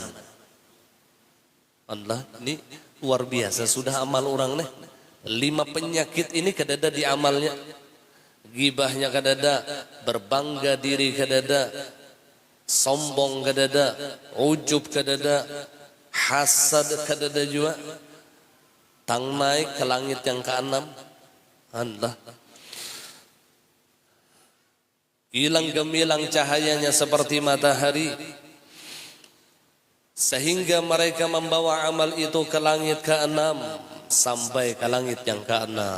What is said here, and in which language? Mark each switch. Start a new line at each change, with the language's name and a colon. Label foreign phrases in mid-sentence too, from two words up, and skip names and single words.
Banjar: Allah, ini luar biasa sudah amal orang nih. 5 penyakit ini kadada di amalnya. Gibahnya kadada, berbangga diri kadada, sombong kadada, ujub kadada, hasad kadada juga. Tang naik ke langit yang ke-6.
Indonesian: Allah, hilang gemilang cahayanya seperti matahari, sehingga mereka membawa amal itu ke langit ke-6 sampai ke langit yang ke-6.